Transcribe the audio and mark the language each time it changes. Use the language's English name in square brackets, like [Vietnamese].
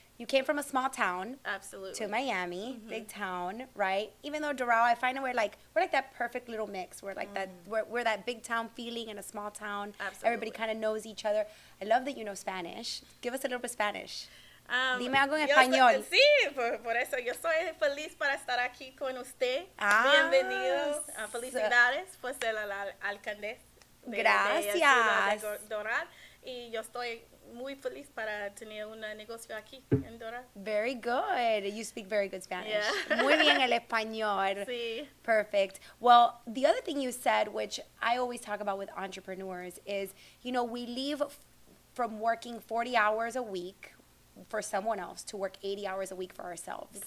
[English] You came from a small town Absolutely. to Miami, big town, right? Even though Doral, I find we're like that perfect little mix. We're like we're that big town feeling in a small town. Absolutely. Everybody kind of knows each other. I love that you know Spanish. Give us a little bit of Spanish. [Spanish] Dime algo en español. Sí, por eso yo soy feliz para estar aquí con usted. Ah, Bienvenidos. Felicidades por ser la alcaldesa de la ciudad de Doral. Y yo estoy muy feliz para tener un negocio aquí en Doral. [English] Very good. You speak very good Spanish. Yeah. [Spanish] Muy bien el español. Sí. [English] Perfect. Well, the other thing you said, which I always talk about with entrepreneurs, is, we leave from working 40 hours a week for someone else to work 80 hours a week for ourselves.